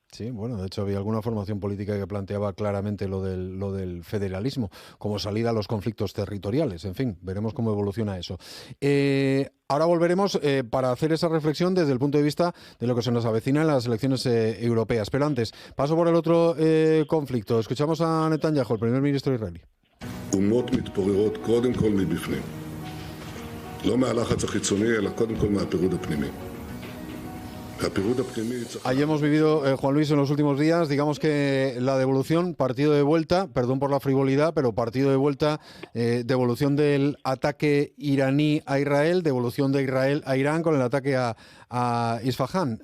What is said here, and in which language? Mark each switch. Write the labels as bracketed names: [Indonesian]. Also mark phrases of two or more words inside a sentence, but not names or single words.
[Spanish] Sí, bueno, de hecho había alguna formación política que planteaba claramente lo del federalismo como salida a los conflictos territoriales. En fin, veremos cómo evoluciona eso. Ahora volveremos para hacer esa reflexión desde el punto de vista de lo que se nos avecina en las elecciones europeas. Pero antes, paso por el otro conflicto. Escuchamos a Netanyahu, el primer ministro israelí. [Hebrew] אומות מתפוררות קודם כל מבפנים. לא מהלחץ החיצוני, אלא קודם כל מהפירוד הפנימי. [Spanish] Ahí hemos vivido, Juan Luis, en los últimos días, digamos que la devolución, partido de vuelta, perdón por la frivolidad, pero partido de vuelta, devolución del ataque iraní a Israel, devolución de Israel a Irán con el ataque a Isfahán.